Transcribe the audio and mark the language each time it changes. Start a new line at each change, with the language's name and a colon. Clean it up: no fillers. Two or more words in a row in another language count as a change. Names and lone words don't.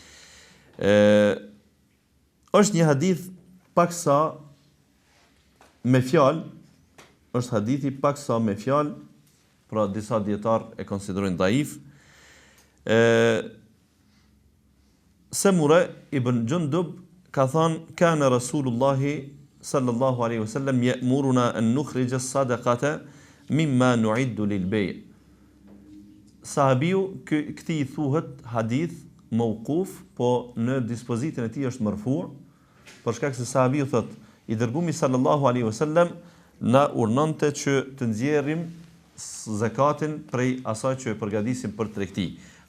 Albanian: Është një hadith paksa me fjalë, është hadithi paksa me fjalë, pra disa dietar e konsiderojnë dhaif.
Arabic: Samura ibn Jundub
Albanian: ka thënë
Arabic: كان رسول الله صلى الله عليه وسلم يأمرنا أن نخرج الصدقة مما نعد للبيع'.
Albanian: Sahabiu këtij i thuhet
Arabic: حديث موقوف,
Albanian: po në dispozitën e tij është marfu', për shkak se sahabiu thot i dërguari
Arabic: صلى الله عليه وسلم
Albanian: na urnonte që të nxjerrim zakatin prej asaj që e përgatisim për tregti.